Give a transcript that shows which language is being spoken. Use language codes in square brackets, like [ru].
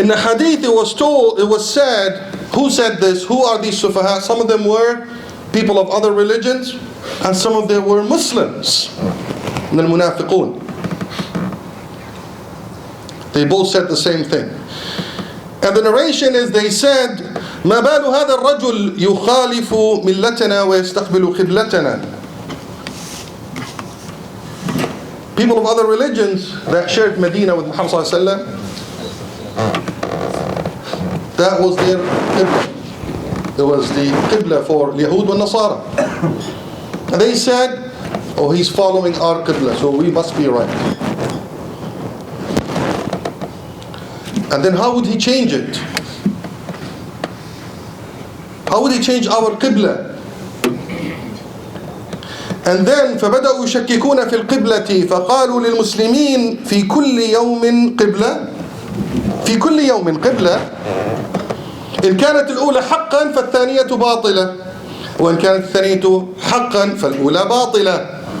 [en] In the hadith it was said, who said this? Who are these sufaha? Some of them were people of other religions, and some of them were Muslims. And the munafiqun. They both said the same thing. And the narration is, they said, [ar] مَا بَالُ هَذَا الرَّجُلْ يُخَالِفُ مِلَّتَنَا وَيَسْتَقْبِلُ قِبْلَتَنَا. [en] People of other religions that shared Medina with Muhammad sallallahu alaihi wasallam, that was their qibla. It was the qibla for Yahud and Nasara. And they said, oh, he's following our qibla, so we must be right. And then how would he change it? How would he change our qibla? And then [ar] فبدأوا يشككون في القبلة فقالوا للمسلمين في كل يوم قبلة في كل يوم قبلة إن كانت الأولى حقا فالثانية باطلة وإن كانت الثانية حقا فالأولى باطلة.